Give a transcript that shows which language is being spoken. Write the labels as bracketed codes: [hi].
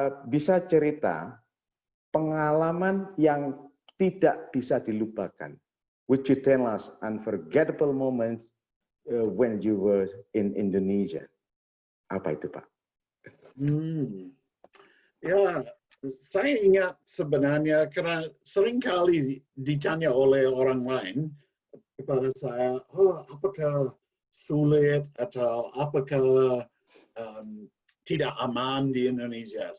[id] Bisa cerita pengalaman yang tidak bisa dilupakan. [en] Would you tell us unforgettable moments when you were in Indonesia? [id] Apa itu Pak? Ya, saya ingat sebenarnya karena seringkali ditanya oleh orang lain kepada saya, apakah sulit atau apakah tidak aman di Indonesia?